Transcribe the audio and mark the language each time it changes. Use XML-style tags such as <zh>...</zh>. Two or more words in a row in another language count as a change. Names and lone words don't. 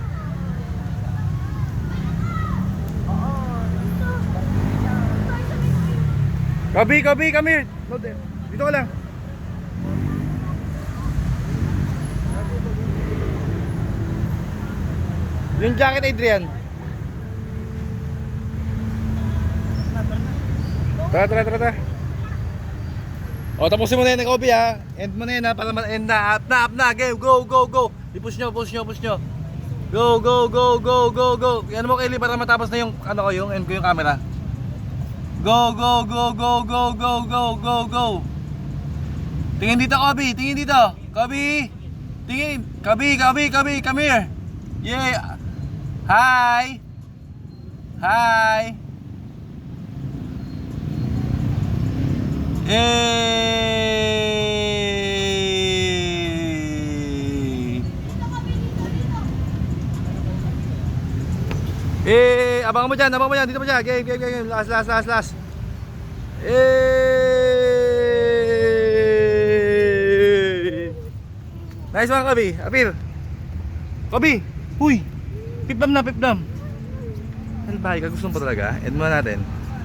<en>Kabi, come here.</en> <tl>No, dito ka lang. Yung jacket, Adrian. Tara. O, tapusin mo na yan, Kobe ha. End mo na yan ha, para ma-end na. Up na.</tl> <en>Game, go.</en> <tl>I-push nyo. Go. Yan mo, Kelly, para matapos na yung, ano ko, yung end ko yung camera. Go. Tingin dito, Kobe. Kobe. Tingin. Kobe,</tl> <en>come here. Yeah. Hi.</en> <tl>Abangan mo dyan, dito pa dyan.</tl> <en>Game. Last. Nice one,</en> <tl>Kobe. Apir. Kobe. Huy. Pipdam. Ano ba? Gusto mo pa talaga? End mo natin.</tl>